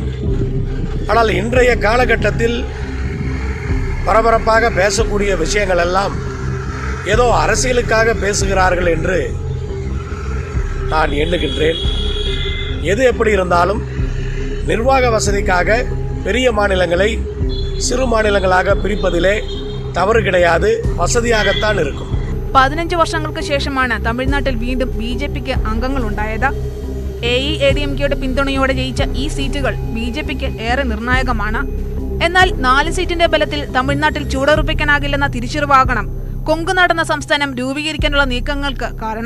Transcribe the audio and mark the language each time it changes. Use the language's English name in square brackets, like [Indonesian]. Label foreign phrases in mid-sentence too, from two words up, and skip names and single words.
[Tamil] ஆனால் இன்றைய காலகட்டத்தில் பரபரப்பாக பேசக்கூடிய விஷயங்கள் எல்லாம் ஏதோ அரசியலுக்காக பேசுகிறார்கள் என்று நான் எண்ணுகின்றேன். எது எப்படி இருந்தாலும் நிர்வாக வசதிக்காக பெரிய மாநிலங்களை சிறு மாநிலங்களாக பிரிப்பதிலே தவறு கிடையாது, വസതിയാകத்தான் இருக்கும். [Malayalam] 15 വർഷങ്ങൾക്ക് ശേഷമാണ് തമിഴ്നാട്ടിൽ വീണ്ടും BJPക്ക് അംഗങ്ങൾ ഉണ്ടായത്. AEADMKയുടെ പിന്തുണയോടെ ജയിച്ച ഈ സീറ്റുകൾ BJPക്ക് ഏറെ നിർണായകമാണ്. എന്നാൽ 4 സീറ്റിന്റെ ബലത്തിൽ തമിഴ്നാട്ടിൽ ചൂടുറപ്പിക്കാനാകില്ലെന്ന തിരിച്ചറിവാകണം കൊങ്കുനാട് എന്ന സംസ്ഥാനം രൂപീകരിക്കാനുള്ള നീക്കങ്ങൾക്ക് കാരണം.